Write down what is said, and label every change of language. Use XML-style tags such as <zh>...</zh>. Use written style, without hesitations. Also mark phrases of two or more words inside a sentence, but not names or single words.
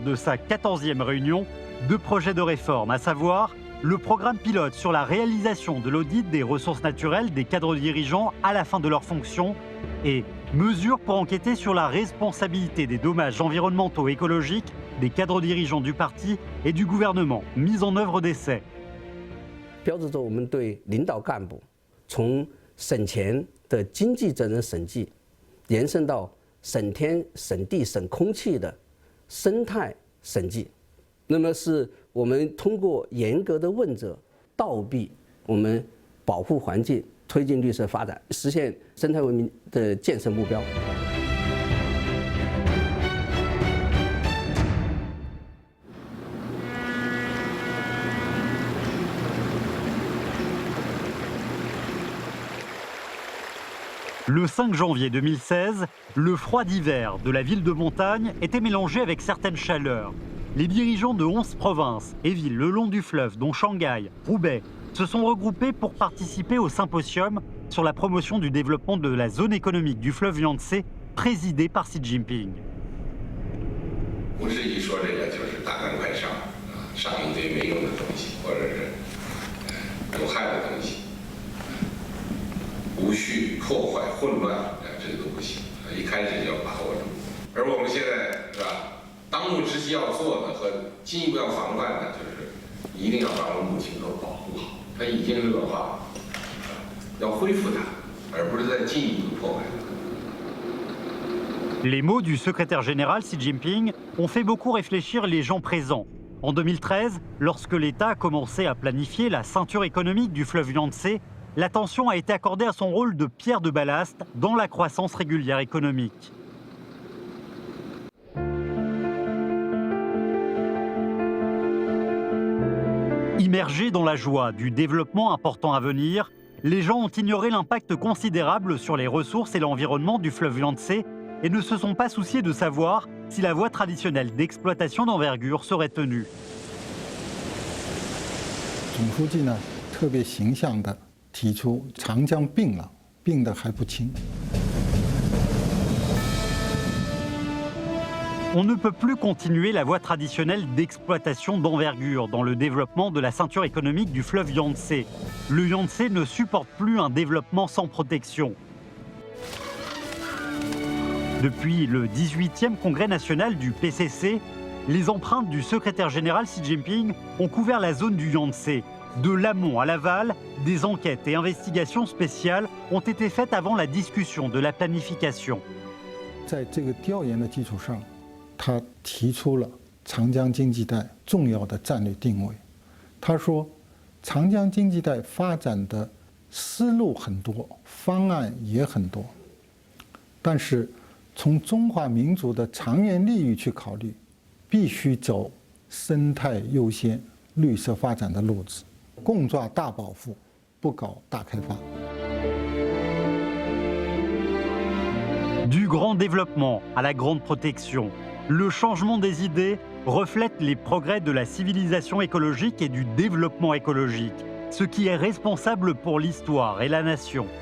<fr>de sa 14e réunion 2 projets de réforme, à savoir le programme pilote sur la réalisation de l'audit des ressources naturelles des cadres dirigeants à la fin de leur fonction et mesures pour enquêter sur la responsabilité des dommages environnementaux et écologiques des cadres dirigeants du parti et du gouvernement, mise en œuvre d'essais.</fr> <zh>标志着我们对领导干部从省钱的经济责任审计，延伸到省天、省地、省空气的生态审计。那么是我们通过严格的问责，倒逼我们保护环境、推进绿色发展，实现生态文明的建设目标。</zh> <fr>Le 5 janvier 2016, le froid d'hiver de la ville de montagne était mélangé avec certaines chaleurs. Les dirigeants de 11 provinces et villes le long du fleuve, dont Shanghai, Roubaix, se sont regroupés pour participer au symposium sur la promotion du développement de la zone économique du fleuve Yangtze, présidé par Xi Jinping.</fr> <zh>不是一说这个就是大干快上，上一堆没用的东西，或者是有害的东西。无序、破坏、混乱，这个都不行。一开始就要把握住。而我们现在是吧，当务之急要做的和进一步要防范的，就是一定要把我们母亲河保护好。它已经恶化，要恢复它，而不是再进一步破坏它。</zh> <fr>Les mots du secrétaire général Xi Jinping ont fait beaucoup réfléchir les gens présents. En 2013, lorsque l'État a commencé à planifier la ceinture économique du fleuve Yangtze, l'attention a été accordée à son rôle de pierre de ballast dans la croissance régulière économique. Immergés dans la joie du développement important à venir, les gens ont ignoré l'impact considérable sur les ressources et l'environnement du fleuve Yangtze et ne se sont pas souciés de savoir si la voie traditionnelle d'exploitation d'envergure serait tenue.</fr> <zh>总书记呢，特别形象地提出长江病了，病得还不轻。</zh> <fr>On ne peut plus continuer la voie traditionnelle d'exploitation d'envergure dans le développement de la ceinture économique du fleuve Yangtze. Le Yangtze ne supporte plus un développement sans protection. Depuis le 18e congrès national du PCC, les empreintes du secrétaire général Xi Jinping ont couvert la zone du Yangtze. De l'amont à l'aval, des enquêtes et investigations spéciales ont été faites avant la discussion de la planification.</fr> <zh>在这个调研的基础上，他提出了长江经济带重要的战略定位。他说，长江经济带发展的思路很多，方案也很多，但是从中华民族的长远利益去考虑，必须走生态优先、绿色发展的路子，共抓大保护，不搞大开发。</zh> <fr>Du grand développement à la grande protection, le changement des idées reflète les progrès de la civilisation écologique et du développement écologique, ce qui est responsable pour l'histoire et la nation.</fr>